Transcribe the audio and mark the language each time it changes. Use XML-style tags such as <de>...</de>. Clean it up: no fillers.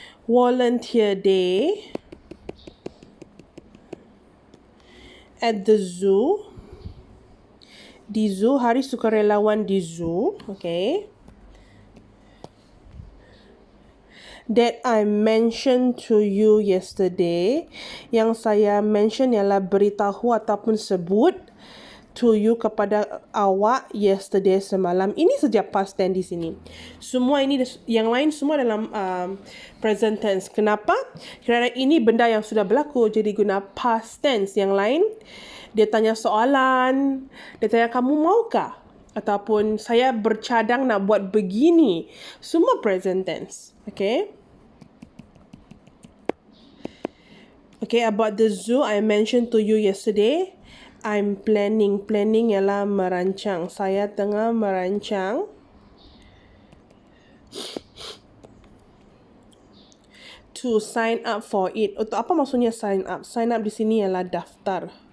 <en>Volunteer day at the zoo.</en> <ms>Di zoo, hari sukarelawan di zoo. Okay.</ms> <en>That I mentioned to you yesterday.</en> <ms>Yang saya mention ialah beritahu ataupun sebut</ms> <en>to you</en> <ms>kepada awak yesterday, semalam. Ini saja past tense di sini. Semua ini, yang lain semua dalam present tense. Kenapa? Kerana ini benda yang sudah berlaku, jadi guna past tense. Yang lain, dia tanya soalan, dia tanya kamu maukah? Ataupun saya bercadang nak buat begini. Semua present tense. Okay?</ms> <en>Okay, about the zoo, I mentioned to you yesterday. I'm planning.</en> <ms>Planning ialah merancang. Saya tengah merancang</ms> <en>to sign up for it.</en> <ms>Untuk apa maksudnya sign up? Sign up di sini ialah daftar.</ms>